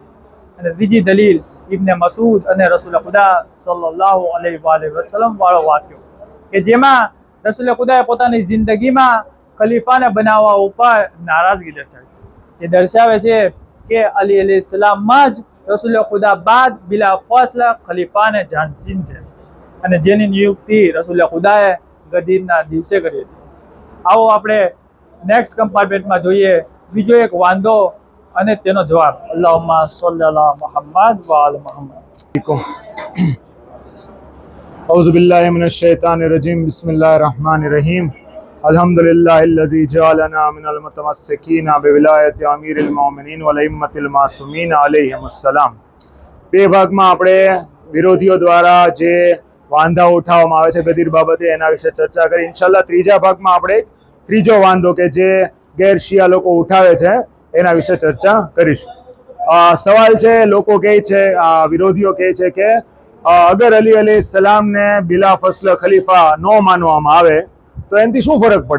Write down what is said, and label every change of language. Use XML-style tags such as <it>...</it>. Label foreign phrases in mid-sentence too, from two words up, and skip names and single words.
<gu>અને ત્રીજી દલીલ ઇબ્ન મસૂદ અને રસૂલ ખુદા</gu> <ar>صلى الله عليه وسلم</ar> <gu>વાળો વાક્યો કે જેમાં રસૂલ ખુદાએ પોતાની જિંદગીમાં ખલીફાને બનાવવા ઉપર નારાજગી દર્શાવી, જે દર્શાવે છે કે અલી અલી ઇસ્લામમાં જ રસૂલ ખુદા બાદ</gu> <ar>بلا فصل</ar> <gu>ખલીફાને જાનશીન છે અને જેની નિયુક્તિ રસૂલ ખુદાએ ગદીરના દિવસે કરી હતી. આવો આપણે</gu> <en>next compartment</en> <gu>જોઈએ બીજો એક વાંધો અને તેનો જવાબ.</gu> <ar>اللهم صل على محمد و آل محمد. أعوذ بالله من الشيطان الرجيم بسم الله الرحمن الرحيم الحمد لله الذي جعلنا من المتمسكين بولاية أمير المؤمنين و أئمة المعصومين عليهم السلام.</ar> <gu>બે ભાગમાં આપણે વિરોધીઓ દ્વારા જે વાંધા ઉઠાવવામાં આવે છે ગદીર બાબતે એના વિશે ચર્ચા કરી. ઇન્શાલ્લાહ ત્રીજા ભાગમાં આપણે ત્રીજો વાંધો કે જે ગેર શિયા લોકો ઉઠાવે છે એના વિશે ચર્ચા કરીશું. સવાલ છે, લોકો કહે છે, વિરોધીઓ કહે છે કે અગર અલી અલી સલામને</gu> <ar>بلا فصل</ar> <gu>ખલીફા ન માનવામાં આવે તો એનાથી શું ફરક પડે?</gu>